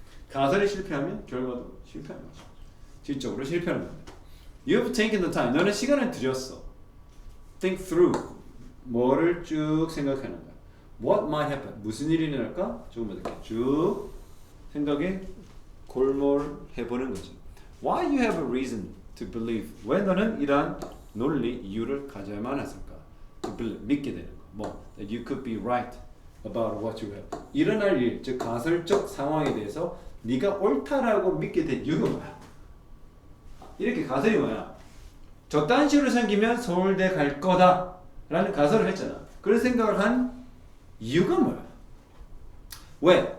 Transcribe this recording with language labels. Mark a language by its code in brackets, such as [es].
[ko] 가설이 실패하면 결과도 실패하는 거죠. 질적으로 실패하는 겁니다. [en] You've taken the time. [ko] 너는 시간을 들였어. [en] Think through. [ko] 뭐를 쭉 생각하는 거야. [en] What might happen. [ko] 무슨 일이 일어날까? 조금 이렇게 쭉 생각에 골몰해보는 거지. [en] Why you have a reason to believe. [ko] 왜 너는 이러한 논리, 이유를 가져야만 했을까? [en] To believe. [ko] 믿게 되는 거. 뭐, [en] that you could be right about what you have. [ko] 일어날 일, 즉 가설적 상황에 대해서 네가 옳다라고 믿게 된 이유가 뭐야? 이렇게 가설이 뭐야? 저딴 식으로 생기면 서울대 갈 거다 라는 가설을 했잖아. 그런 생각을 한 이유가 뭐야? 왜?